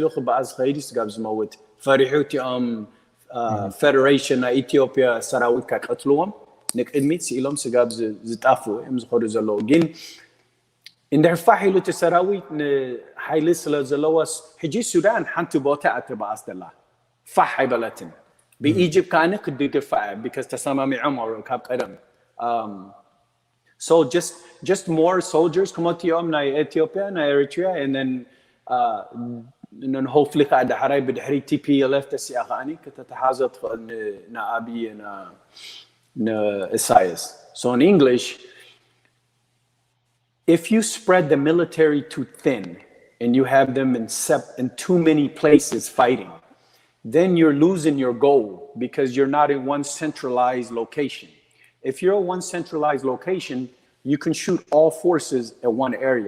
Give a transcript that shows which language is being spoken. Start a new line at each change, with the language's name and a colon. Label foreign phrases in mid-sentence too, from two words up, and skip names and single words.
Tigrinya: ክበኣዝ ኸይዲ ስጋብ ዝመውት ፈሪሑ እቲኦም ፌደሬሽን ናይ ኢትዮጵያ ሰራዊት ካቀትልዎም ንቅድሚት ሲኢሎም ስጋብ ዝጣፉ እዮም ዝኸዱ ዘለዉ ግን እንድሕር ፋሕ ኢሉ እቲ ሰራዊት ንሓይሊ ስለ ዘለዎስ ሕጂ ሱዳን ሓንቲ ቦታ ኣትበኣስ ደላ ፋሕ ኣይበለትን ብኢጅፕት ከዓነ ክድግፋ እያ ቢካዝ ተሰማሚዖም ካብ ቀደም
English: so just more soldiers
Tigrinya: ክመትኦም ናይ ኢትዮጵያ ናይ ኤሪትሪያ
English: and then hopefully
Tigrinya: ከዓ ዳሕራይ ብድሕሪ TPLF ተሲኣ ከዓኒ ከተተሓዘ ትኽእል ንኣብይ ንኢሳያስ
English: so in English if you spread the military too thin and you have them in too many places fighting, then you're losing your goal because you're not in one centralized location. If you're in one centralized location, you can shoot all forces at one area.